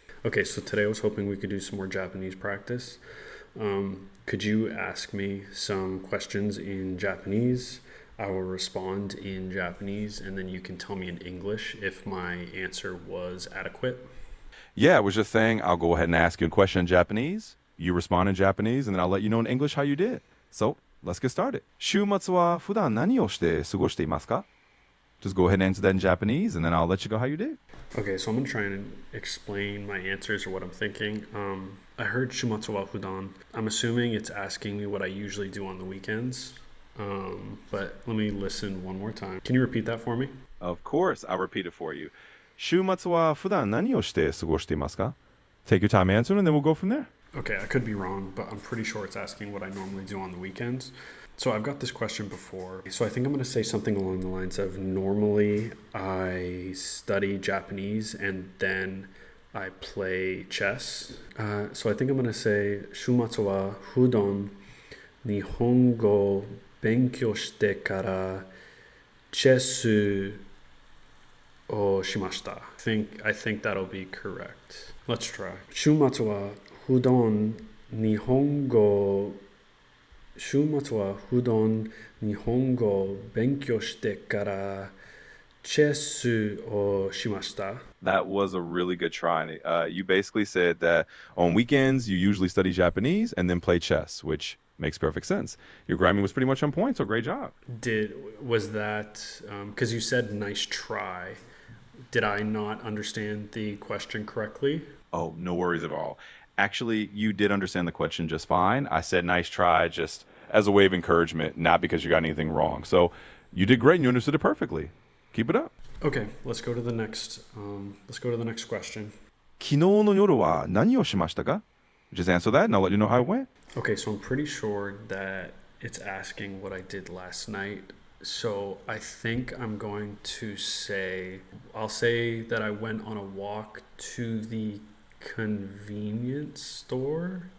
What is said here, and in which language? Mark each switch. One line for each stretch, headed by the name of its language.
English: Okay, so today I was hoping we could do some more Japanese practice. Could you ask me some questions in Japanese? I will respond in Japanese, and then you can tell me in English if my answer was adequate. Yeah, I was just saying I'll go ahead and ask you a question in Japanese. You respond in Japanese, and then I'll let you know in English how you did. So, let's get started.
Japanese: 週末は普段何をして過ごしていますか?
English: Just go ahead and answer that in Japanese, and then I'll let you go how you did. Okay, so I'm going to try and explain my answers or what I'm thinking. I heard shumatsu wa fudan. I'm assuming it's asking me what I usually do on the weekends. But let me listen one more time. Can you repeat that for me? Of course, I'll repeat it for you.
Japanese: 週末は普段何をして過ごしていますか?
English: Take your time answering, and then we'll go from there. Okay, I could be wrong, but I'm pretty sure it's asking what I normally do on the weekends. So I've got this question before. So I think I'm going to say something along the lines of normally I study Japanese and then I play chess. So I think I'm going to say
Japanese: 週末は普段日本語を勉強してからチェスをしました。
English: I think that'll be correct. Let's try.
Japanese: 週末は普段日本語週末は普段日本語を勉強してからチェスをしました。
English: That was a really good try. You basically said that on weekends you usually study Japanese and then play chess, which makes perfect sense. Your grammar was pretty much on point, so great job. Was that because you said nice try? Did I not understand the question correctly? Oh, no worries at all. Actually, you did understand the question just fine. I said nice try just as a way of encouragement, not because you got anything wrong. So you did great and you understood it perfectly. Keep it up. Okay, let's go to the next question.
Japanese: 昨日の夜は何をしましたか?
English: Just answer that and I'll let you know how it went. Okay, so I'm pretty sure that it's asking what I did last night. So I think I'm going to I'll say that I went on a walk to the convenience store.